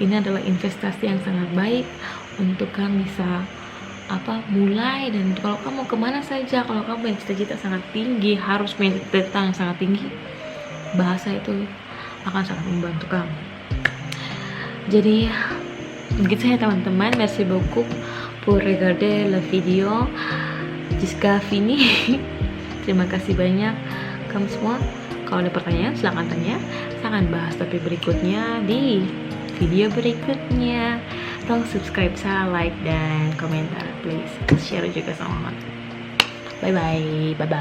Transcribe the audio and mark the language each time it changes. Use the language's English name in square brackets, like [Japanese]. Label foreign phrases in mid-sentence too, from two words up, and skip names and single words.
[Indonesian] Ini adalah investasi yang sangat baik untuk kamu bisa mulai. Dan kalau kamu kemana saja, kalau kamu punya cita-cita sangat tinggi, harus punya cita-cita yang sangat tinggi, bahasa itu akan sangat membantu kamu. Jadi begitu ya teman-teman. [French] Merci beaucoup pour regarder la video jusqu'à fini. [Indonesian] Terima kasih banyak kamu semua. Kalau ada pertanyaan silahkan tanya. Saya akan bahas topik berikutnya di video berikutnya. Tolong subscribe saya, like, dan komentar please. Share juga sama teman.